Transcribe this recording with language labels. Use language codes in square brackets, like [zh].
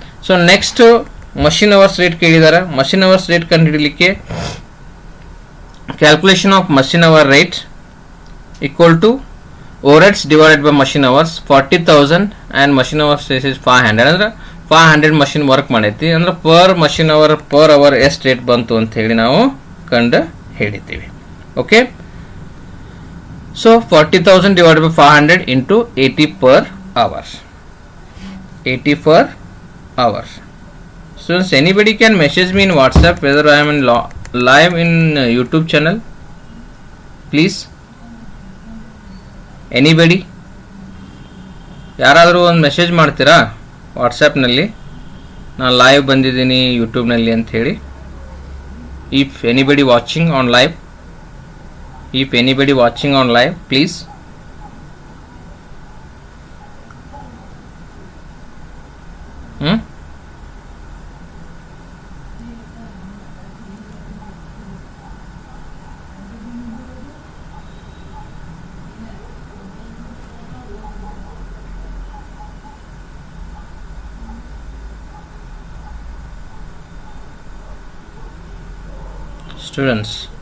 [en] so next machine hours rate [kn] ಕೇಳಿದಾರೆ. [en] machine hours rate [kn] ಕಂಡು ಹಿಡಿಲಿಕ್ಕೆ [en] Calculation of machine hour rate equal to overheads divided by machine hours. [kn] 40,000 [en] and machine hours is [kn] 500. ಅಂದ್ರೆ 500 machine work ಮಾಡೈತಿ ಅಂದ್ರೆ per machine hour per hour ಎಷ್ಟು rate ಬಂತು ಅಂತ ಹೇಳಿ ನಾವು ಕಂಡು ಹಿಡಿತೀವಿ. [en] Okay, so 40,000 divided by 500 into 80 per hour. 80 per hour. So anybody can message me in WhatsApp whether I am in live in YouTube channel. Please, anybody, [kn] ಯಾರಾದರೂ ಒಂದು message ಮಾಡ್ತೀರಾ ವಾಟ್ಸಪ್ನಲ್ಲಿ, ನಾನು ಲೈವ್ ಬಂದಿದ್ದೀನಿ ಯೂಟ್ಯೂಬ್ನಲ್ಲಿ ಅಂತ ಹೇಳಿ. [en] if anybody watching on live, if anybody watching on live, please students,